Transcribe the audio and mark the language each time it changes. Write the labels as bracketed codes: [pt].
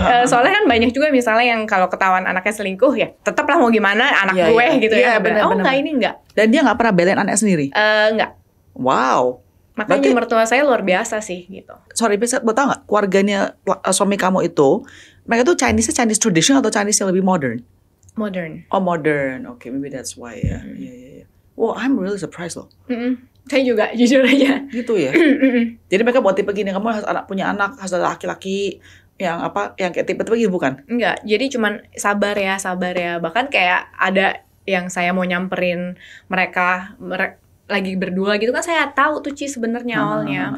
[id] Soalnya kan banyak juga misalnya yang kalau ketahuan anaknya selingkuh ya tetaplah mau gimana anak gue gitu ya. Bener. Enggak, ini enggak. Dan dia nggak pernah belain anaknya sendiri? Enggak. Wow. Makanya mertua saya luar biasa sih gitu. Sorry, bisa tau nggak keluarganya suami kamu itu mereka tuh Chinese traditional atau Chinese yang lebih modern? Modern. [en] Oh modern, okay, maybe that's why ya. Yeah. Wow, I'm really surprised loh. [id] Saya juga jujur aja. Gitu ya. Jadi mereka buat tipe gini, kamu harus punya anak harus ada laki-laki yang kayak tipe-tipe gitu bukan? Enggak, jadi cuman sabar ya. Bahkan kayak ada yang saya mau nyamperin mereka lagi berdua gitu kan, saya tahu tuh Ci sebenarnya awalnya.